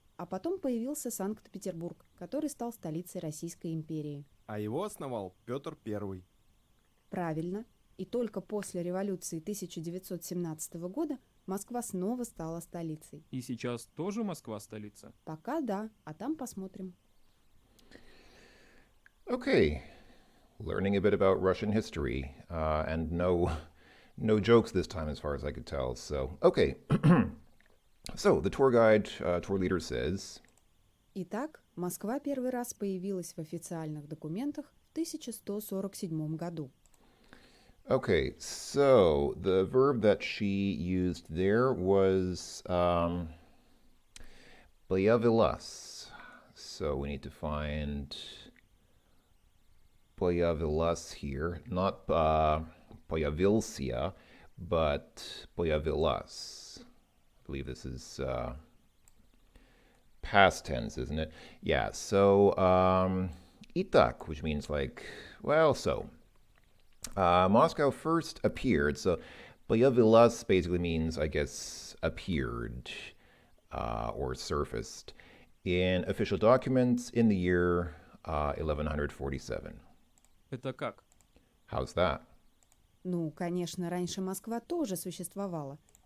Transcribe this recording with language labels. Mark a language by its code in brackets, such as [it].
[ru] А потом появился Санкт-Петербург, который стал столицей Российской империи. А его основал Петр I. Правильно. И только после революции 1917 года Москва снова стала столицей. И сейчас тоже Москва столица? Пока да, а там посмотрим. [en] Okay, learning a bit about Russian history, and no jokes this time, as far as I could tell. So, okay. So the tour leader says. [ru] Итак, Москва первый раз появилась в официальных документах в 1147 году. [en] Okay, so the verb that she used there was появилась. So we need to find появилась here, not появился, but появилась. I believe this is past tense, isn't it? Yeah, so итак, which means like, well, so. Moscow first appeared, so появилась basically means, I guess, appeared or surfaced in official documents in the year 1147. [ru] Это как? [en] How's that? [ru] Ну, конечно, раньше Москва тоже существовала.